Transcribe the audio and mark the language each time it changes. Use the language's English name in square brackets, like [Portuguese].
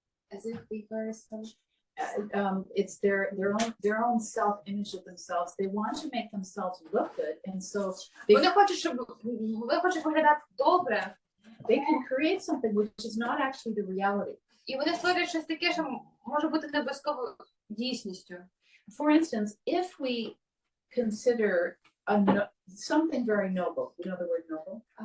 [English] it's their own self-image of themselves. They want to make themselves look good, and so [Ukrainian] вони хочуть, щоб ви хочете виглядати добре. [English] They can create something which is not actually the reality. [Ukrainian] І вони створюють щось таке, що може бути не обов'язково дійсністю. [English] For instance, if we consider something very noble, you know the word noble?